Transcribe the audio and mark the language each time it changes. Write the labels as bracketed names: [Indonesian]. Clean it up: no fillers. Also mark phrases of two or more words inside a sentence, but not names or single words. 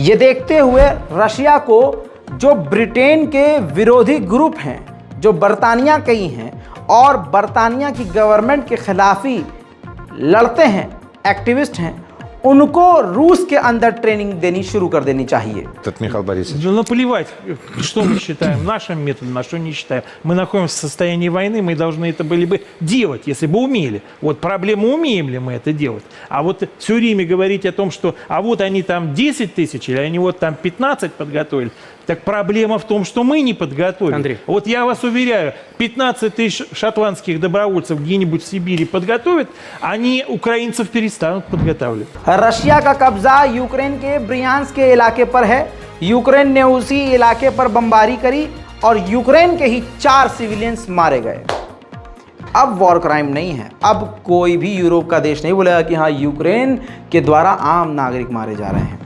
[Hindi] ये देखते हुए रशिया को, जो ब्रिटेन के विरोधी ग्रुप हैं, जो बरतानिया कई हैं और बरतानिया की गवर्नमेंट के खिलाफ ही लड़ते हैं, एक्टिविस्ट हैं, उनको रूस के अंदर ट्रेनिंग देनी शुरू कर देनी चाहिए। [Russian] Михаил Борисович. Ну, наплевать, что мы считаем нашим методом, на что не считаем. Мы находимся в состоянии войны, мы должны это были бы делать, если бы умели. Вот проблема, умеем ли мы это делать. А вот все время говорить о том, что а вот они там 10 тысяч, или они вот там 15 подготовили, так проблема в том, что мы не подготовили. Андрей. Вот я вас уверяю, 15 тысяч шотландских добровольцев где-нибудь в Сибири подготовят, они украинцев перестанут подготавливать. [Hindi] रशिया का कब्जा यूक्रेन के ब्रियांस्क के इलाके पर है। यूक्रेन ने उसी इलाके पर बमबारी करी और यूक्रेन के ही 4 सिविलियंस मारे गए। अब [English] war crime [Hindi] नहीं है। अब कोई भी यूरोप का देश नहीं बोलेगा कि हाँ यूक्रेन के द्वारा आम नागरिक मारे जा रहे हैं।